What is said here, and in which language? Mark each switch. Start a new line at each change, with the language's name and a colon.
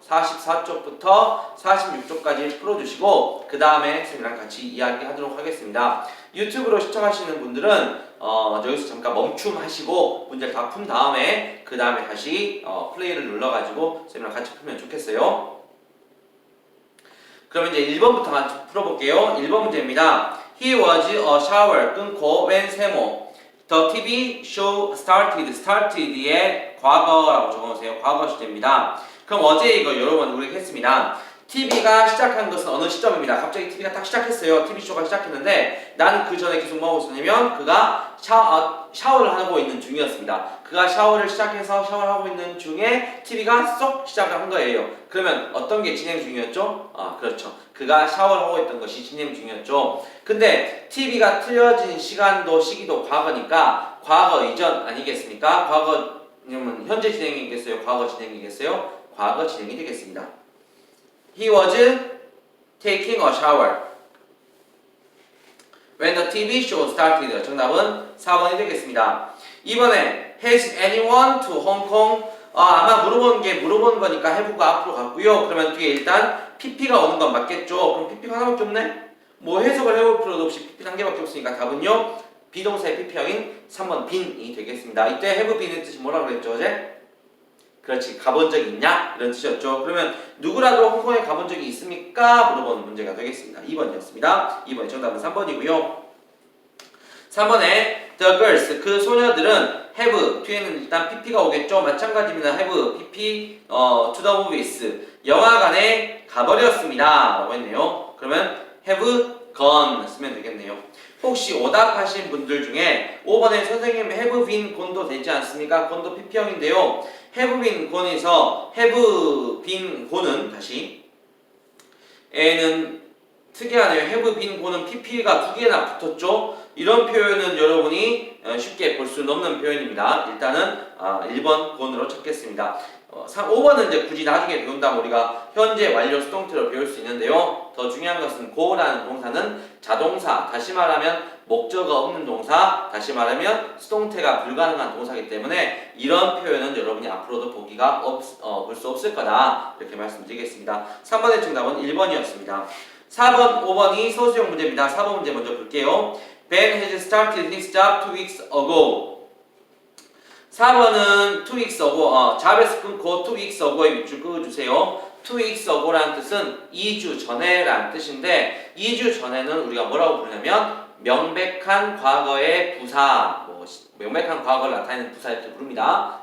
Korean: 44쪽부터 46쪽까지 풀어주시고 그 다음에 선생님이랑 같이 이야기하도록 하겠습니다. 유튜브로 시청하시는 분들은 여기서 잠깐 멈춤하시고 문제를 다 푼 다음에 그 다음에 다시 플레이를 눌러가지고 선생님이랑 같이 풀면 좋겠어요. 그럼 이제 1번부터 같이 풀어볼게요. 1번 문제입니다.
English: He was a shower
Korean: 끊고
English: when
Korean: 세모
English: The TV show started의
Korean: 과거라고 적어놓으세요. 과거 시제입니다. 그럼 어제 이거 여러 번 우리가 했습니다. TV가 시작한 것은 어느 시점입니다. 갑자기 TV가 딱 시작했어요. TV쇼가 시작했는데 나는 그 전에 계속 뭐 하고 있었냐면 그가 샤워를 하고 있는 중이었습니다. 그가 샤워를 시작해서 샤워를 하고 있는 중에 TV가 쏙 시작을 한 거예요. 그러면 어떤 게 진행 중이었죠? 그렇죠. 그가 샤워를 하고 있던 것이 진행 중이었죠. 근데 TV가 틀어진 시기도 과거니까 과거 이전 아니겠습니까? 과거면 현재 진행이겠어요? 과거 진행이겠어요? 과거 진행이 되겠습니다.
English: He was taking a shower when the TV show started.
Korean: 정답은 4번이 되겠습니다. 이번에
English: Has anyone to Hong Kong?
Korean: 아마 물어본 거니까 have가 앞으로 갔고요. 그러면 뒤에 일단 PP가 오는 건 맞겠죠? 그럼 PP가 하나밖에 없네? 뭐 해석을 해볼 필요도 없이 PP 한 개밖에 없으니까 답은요. 비동사의 PP형인 3번 빈이 되겠습니다. 이때 have been의 뜻이 뭐라고 그랬죠 어제? 그렇지. 가본 적이 있냐? 이런 뜻이었죠. 그러면 누구라도 홍콩에 가본 적이 있습니까? 물어보는 문제가 되겠습니다. 2번이었습니다. 2번의 정답은 3번이고요. 3번에 the girls, 그 소녀들은 have, 뒤에는 일단 pp가 오겠죠. 마찬가지입니다. have, pp, to the movies, 영화관에 가버렸습니다. 라고 했네요. 그러면 have gone 쓰면 되겠네요. 혹시 오답하신 분들 중에 5번에 선생님 have been gone도 되지 않습니까? gone도 pp형인데요. have been gone에서 have been gone은 다시 애는 특이하네요. have been gone은 pp가 두 개나 붙었죠. 이런 표현은 여러분이 쉽게 볼 수는 없는 표현입니다. 일단은 1번 gone으로 찾겠습니다. 5번은 이제 굳이 나중에 배운다면 우리가 현재 완료 수동태로 배울 수 있는데요. 더 중요한 것은 go라는 동사는 자동사, 다시 말하면 목적어 없는 동사, 다시 말하면 수동태가 불가능한 동사이기 때문에 이런 표현은 여러분이 앞으로도 볼 수 없을 거다. 이렇게 말씀드리겠습니다. 3번의 정답은 1번이었습니다. 4번, 5번이 서술형 문제입니다. 4번 문제 먼저 볼게요.
English: Ben has started his job 2 weeks ago.
Korean: 4번은 2 weeks ago, 잡에서 끊고 2 weeks ago에 밑줄 그어주세요. 2 weeks ago라는 뜻은 2주 전에 라는 뜻인데 2주 전에는 우리가 뭐라고 부르냐면 명백한 과거의 부사, 명백한 과거를 나타내는 부사 이렇게 부릅니다.